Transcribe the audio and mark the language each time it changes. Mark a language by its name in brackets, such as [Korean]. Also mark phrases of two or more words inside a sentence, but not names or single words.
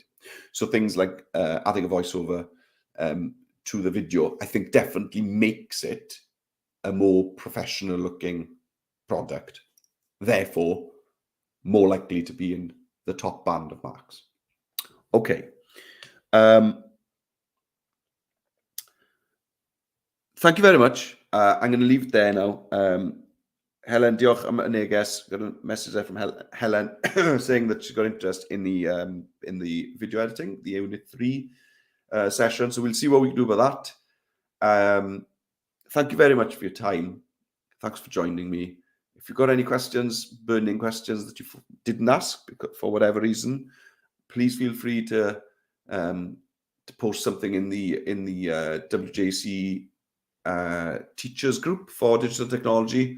[English] So things like adding a voiceover to the video, I think definitely makes it a more professional looking product. Therefore, more likely to be in the top band of marks. Okay. Thank you very much. I'm going to leave it there now. [Welsh] Helen, diolch am y neges. [English] Got a message there from Helen saying that she's got interest in the video editing, the Unit 3 session. So we'll see what we can do about that. Thank you very much for your time. Thanks for joining me. If you've got any questions, burning questions that you didn't ask for whatever reason, please feel free to post something in the WJC teachers group for digital technology.